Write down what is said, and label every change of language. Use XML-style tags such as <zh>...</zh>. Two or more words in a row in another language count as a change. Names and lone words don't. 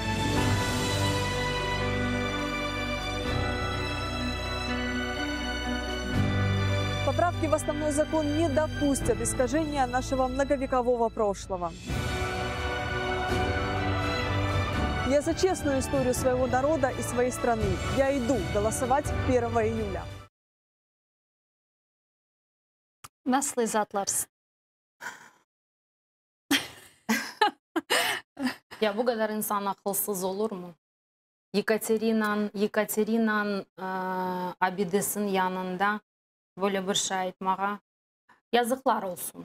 <ru>Поправки в основной закон не допустят искажения нашего многовекового прошлого. Я за честную историю своего народа и своей страны. Я иду голосовать 1 июля.</ru> <crh>Nasıl izatlarsın? Ya bu kadar insan akılsız olur mu? Yekaterinan abidesinin yanında böyle bir şey etmeye yazıklar olsun.</crh>